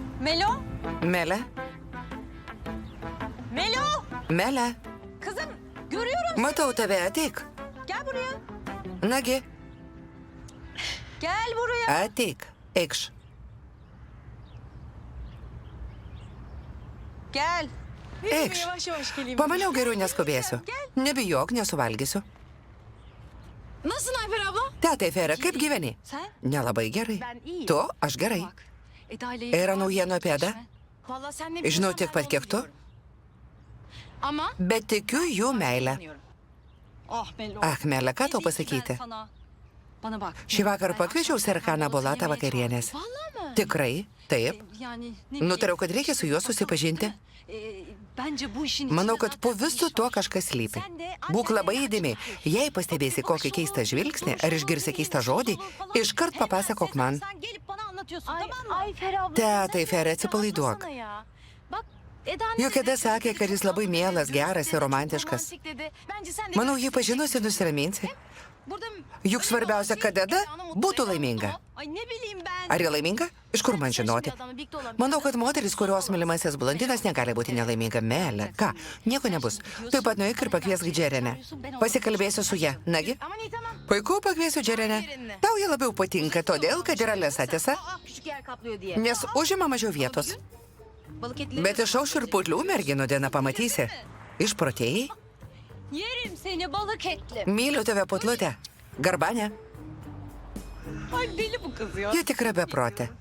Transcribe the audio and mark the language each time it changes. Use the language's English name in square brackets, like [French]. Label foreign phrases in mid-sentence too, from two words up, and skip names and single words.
[Turkish] Melo? [Lithuanian] Mele, [Turkish] Melo! [Lithuanian] Mele, [Turkish] Kızım görüyorum. [Lithuanian] matau tave, ateik. [Turkish] Gel buraya. [Lithuanian] Nagi, [Turkish] Gel buraya. [Lithuanian] ateik, eikš. [Turkish] Gel. [Lithuanian] Eikš. [Turkish] Yavaş yavaş geleyim. [Lithuanian] Pamaniau geriau neskubėsiu. Nebijok, nesuvalgysiu. [Turkish] Nasılsın Ayfer abla? [Lithuanian] Tete Fera, kaip gyveni? [Turkish] Sen? [Lithuanian] Nelabai gerai. [Turkish] Ben iyiyim. [Lithuanian] Tu, aš gerai. [Turkish] Bak. Eda ile [Lithuanian] Yra naujienų apie Edą? [Turkish] Vallahi sen ne [Lithuanian] Žinau [Turkish] biliyorsan [Lithuanian] tiek [Turkish] ben [Lithuanian] pat, [Turkish] de [Lithuanian] kiek [Turkish] onu [Lithuanian] tu. [Turkish] biliyorum. Ama [Lithuanian] Bet tikiu jų meilę. [Turkish] Ah Melo. [Lithuanian] Ah, Mele, ką tau [Turkish] Ne diyeyim [Lithuanian] pasakyti? [Turkish] ben sana? Bana bak. [Lithuanian] Šį vakarą [Turkish] Ben [Lithuanian] pakviečiau [Turkish] akşam [Lithuanian] Serkaną [Turkish] sen [Lithuanian] Bolatą [Turkish] yemeğe [Lithuanian] vakarienės. [Turkish] çağırdım. Vallahi mı? [Lithuanian] Tikrai, taip. [Turkish] Yani ne bileyim. [Lithuanian] Nutariau, kad reikia su juo susipažinti. [Turkish] Bence bu işin [Lithuanian] Manau, [Turkish] içinde [Lithuanian] kad po [Turkish] zaten [Lithuanian] visu [Turkish] iş [Lithuanian] tuo [Turkish] var. [Lithuanian] kažkas slypi. [Turkish] Sen de [Lithuanian] Būk labai [Turkish] annenle [Lithuanian] įdėmi. [Turkish] açık [Lithuanian] Jei [Turkish] bakış. [Lithuanian] pastebėsi kokį [Turkish] Bakış [Lithuanian] keistą [Turkish] olur, [Lithuanian] žvilgsnį [Turkish] duruş [Lithuanian] ar išgirsi [Turkish] olur, [Lithuanian] keistą [Turkish] yürüyüş [Lithuanian] žodį, [Turkish] olur falan. [Lithuanian] iškart [Turkish] Hemen [Lithuanian] papasakok [Turkish] Sezen, [Lithuanian] man. [Turkish] Sen gelip bana anlatıyorsun Ay, tamam mı? Ayfer abla. [Lithuanian] Tetai, [Turkish] sen [Lithuanian] Fer, [Turkish] de [Lithuanian] atsipalaiduok. [Turkish] anlatsana ya. Bak, Eda ne [Lithuanian] Juk [Turkish] dedi? [Lithuanian] Eda sakė, kad jis labai mielas, geras ir [Turkish] Çok [Lithuanian] romantiškas. [Turkish] romantik dedi. Bence sen de [Lithuanian] Manau, jį pažinusi nusiraminsi. [Turkish] Burada [Lithuanian] Juk svarbiausia, kad Eda būtų laiminga. [Turkish] Ay ne bileyim ben. [Lithuanian] Ar ji laiminga? Iš kur man žinoti? Manau, kad moteris, kurios mylimasis blondinas, negali būti nelaiminga. Melė, ką? Nieko nebus. Taip pat nueik ir pakviesk Džerenę. Pasikalbėsiu su ja. Nagi? [Turkish] Aman iyi tamam. [Lithuanian] Puiku, pakviesiu Džerenę. Tau ji labiau patinka, todėl, kad yra lesa tiesa, [Turkish] Küçük yer kaplıyor diye. [Lithuanian] nes užima mažiau vietos. [Turkish] Balık etleri. [Lithuanian] Bet išauš ir putlių merginų dieną pamatysi. Išprotėjai? [Turkish] Yerim seni balık etli. [Lithuanian] Myliu tave, putlutė. Garbanė. [Turkish] Ay deli bu kız ya. [Lithuanian] Ji tikra beprotė.